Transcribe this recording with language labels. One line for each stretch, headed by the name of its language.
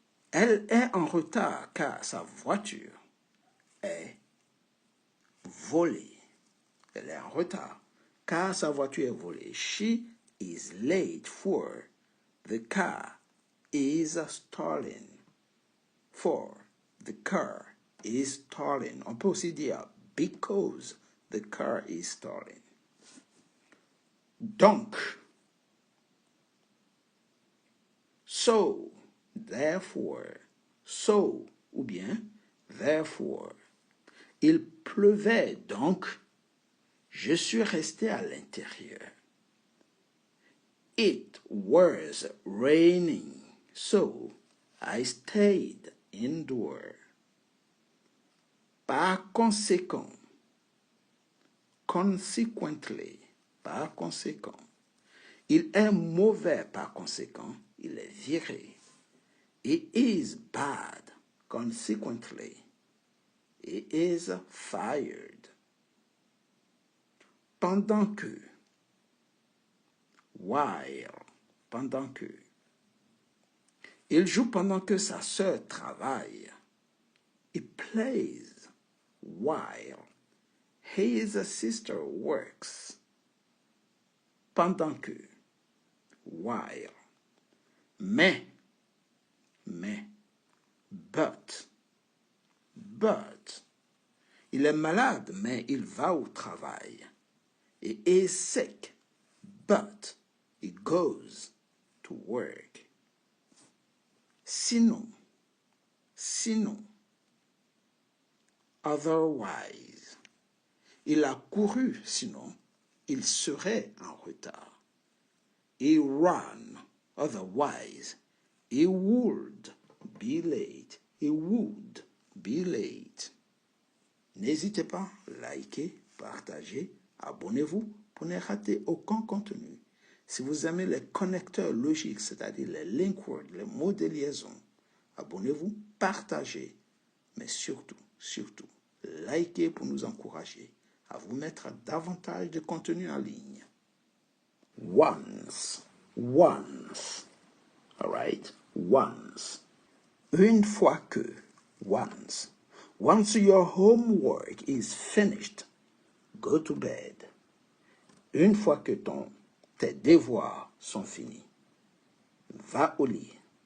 French: Elle est en retard car sa voiture est volée. Elle est en retard car sa voiture est volée.
English: She is late for the car is stolen. For the car is stolen.
French: On peut aussi dire
English: because the car is stolen.
French: Donc.
English: So, therefore, so
French: ou bien
English: therefore.
French: Il pleuvait donc, je suis resté à l'intérieur.
English: It was raining, so I stayed indoor.
French: Par conséquent,
English: consequently,
French: par conséquent. Il est mauvais par conséquent, il est viré.
English: He is bad, consequently. He is fired.
French: Pendant que.
English: While.
French: Pendant que. Il joue pendant que sa sœur travaille.
English: He plays while his sister works.
French: Pendant que.
English: While.
French: Mais.
English: But.
French: Il est malade, mais il va au travail.
English: He is sick, but he goes to work.
French: Sinon.
English: Otherwise.
French: Il a couru, sinon il serait en retard.
English: He ran, otherwise he would be late. He would be late.
French: N'hésitez pas, likez, partagez, abonnez-vous pour ne rater aucun contenu. Si vous aimez les connecteurs logiques, c'est-à-dire les link words, les mots de liaison, abonnez-vous, partagez, mais surtout, likez pour nous encourager à vous mettre davantage de contenu en ligne.
English: Once. All right? Once.
French: Une fois que.
English: Once. Once your homework is finished, go to bed.
French: Une fois que tes devoirs sont finis, va au lit.